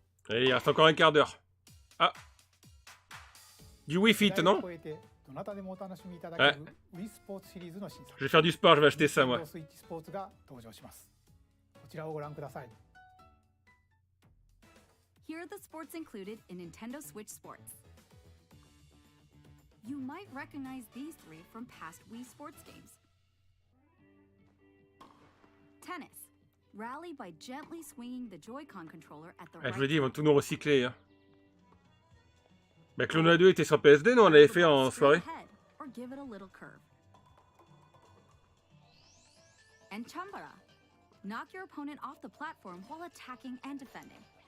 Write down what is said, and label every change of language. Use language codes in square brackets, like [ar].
[fr] Et il reste encore un quart d'heure. Ah. Du Wii Fit, non? [ja] 世代を超えてどなたでもお楽しみいただける Wii スポーツシリーズの新作 [fr] Je vais faire du sport, je vais acheter ça moi. [ja] Nintendo Switch スポーツが登場します。こちらをご覧ください。 [en] Here are the sports included in Nintendo Switch Sports. You might recognize these three from past Wii sports games. Tennis. Rally by gently swinging the Joy-Con controller at the Ah, right [fr] je le dis, ils vont [en] time. [fr] tout nous recycler. Hein. Bah, Klonoa 2 était sur PSD, non? On l'avait fait en soirée. [en] Ahead, or give it a little curve. And Chambara. Knock your opponent off the platform while attacking and defending.